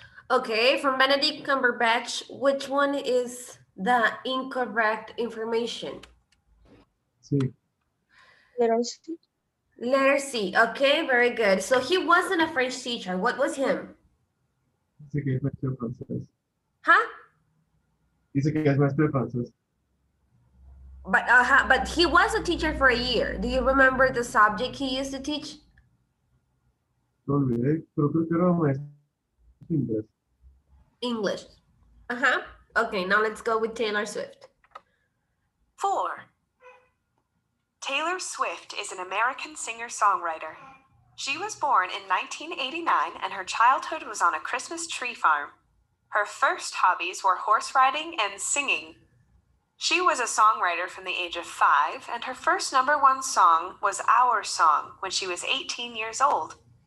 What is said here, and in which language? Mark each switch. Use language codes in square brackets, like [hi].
[en] Okay, from Benedict Cumberbatch, which one is the incorrect information? [es] Sí. [en] Letter C. Letter C. Okay, very good. So he wasn't a French teacher. What was him? [es] Dice que es maestro de francés. Huh? Dice que es maestro de francés. [en] But he was a teacher for a year. Do you remember the subject he used to teach? [es] Lo olvidé, pero creo que era maestro de inglés. [en] English. Okay, now let's go with Taylor Swift. 4. Taylor Swift is an American singer-songwriter. She was born in 1989 and her childhood was on a Christmas tree farm. Her first hobbies were horse riding and singing. She was a songwriter from the age of 5 and her first #1 song was Our Song when she was 18 years old.